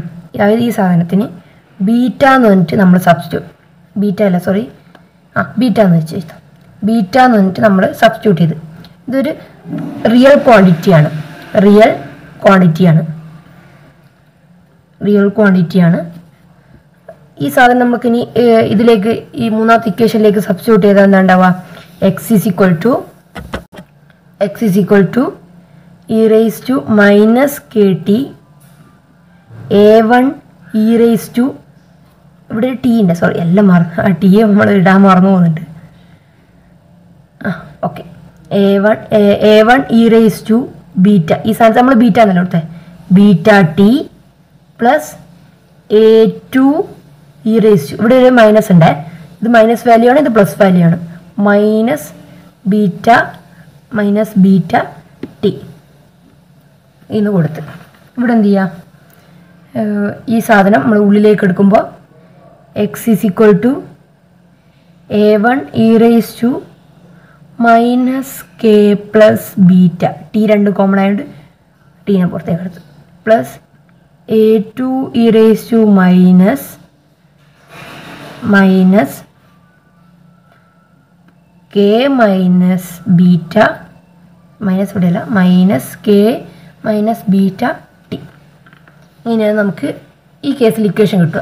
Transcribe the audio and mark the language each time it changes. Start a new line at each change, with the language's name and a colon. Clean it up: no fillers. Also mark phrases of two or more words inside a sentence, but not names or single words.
Malayalam: അതായത് ഈ സാധനത്തിന് ബീറ്റ എന്ന് പറഞ്ഞിട്ട് നമ്മൾ ബീറ്റ എന്ന് വെച്ച് ബീറ്റ എന്ന് പറഞ്ഞിട്ട് നമ്മൾ സബ്സ്റ്റിറ്റ്യൂട്ട് ചെയ്ത്, ഇതൊരു
English: real quantityആണ്.
Malayalam: ഈ സാധനം നമുക്കിനി ഇതിലേക്ക് ഈ മൂന്നാമത്തെ ഇക്വേഷനിലേക്ക് സബ്സ്റ്റിറ്റ്യൂട്ട് ചെയ്താൽ എന്താ ഉണ്ടാവുക?
English: x is equal to e raise to minus k t a1 e raised to
Malayalam: ഇവിടെ ടി ഉണ്ട്, സോറി എല്ലാം മറന്നു, ആ ടി നമ്മൾ ഇടാൻ മറന്നു പോകുന്നുണ്ട്. ഓക്കെ,
English: a1 e raised to ബീറ്റ,
Malayalam: ഈ സ്ഥാനത്ത് നമ്മൾ ബീറ്റ എന്നല്ല കൊടുത്തത്,
English: beta t plus a2 e raised to,
Malayalam: ഇവിടെ ഒരു മൈനസ് ഉണ്ട്, ഇത്
English: minus value
Malayalam: ആണ്, ഇത്
English: plus value
Malayalam: ആണ്, മൈനസ്
English: beta minus beta t
Malayalam: എന്ന് കൊടുത്ത് ഇവിടെ എന്ത് ചെയ്യാം, ഈ സാധനം നമ്മൾ ഉള്ളിലേക്ക് എടുക്കുമ്പോൾ
English: x is equal to a1 e raise to minus k plus beta t
Malayalam: രണ്ട് കോമൺ ആയതുകൊണ്ട് ടീനെ പുറത്തേക്ക് എടുത്തു
English: plus a2 e raise to minus k minus beta minus ഇവിടെയല്ല minus k minus beta t.
Malayalam: ഇങ്ങനെയാണ് നമുക്ക് ഈ കേസിൽ ഇക്വേഷൻ കിട്ടുക.